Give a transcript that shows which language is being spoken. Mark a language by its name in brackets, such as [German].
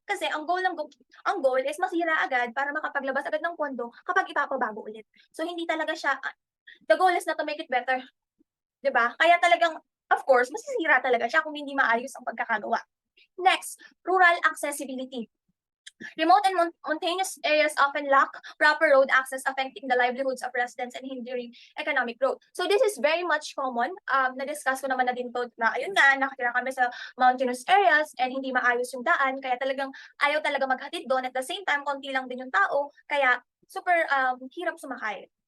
[Filipino] Kasi ang goal is masira agad para makapaglabas agad ng pondo kapag ipapabago ulit. [English] So [Filipino] hindi talaga siya, [English] the goal is not to make it better. [Filipino] 'Di ba? Kaya talagang, of course, masisira talaga siya kung hindi maayos ang pagkakagawa. [English] Next, rural accessibility. Remote and mountainous areas often lack proper road access, affecting the livelihoods of residents and hindering economic growth. So this is very much common. [Filipino] Na-discuss ko naman na din to na ayun nga, nakatira kami sa mountainous areas and hindi maayos yung daan, kaya talagang ayaw talaga maghatid doon. [English] At the same time, [Filipino] konti lang din yung tao, kaya super hirap sumakay.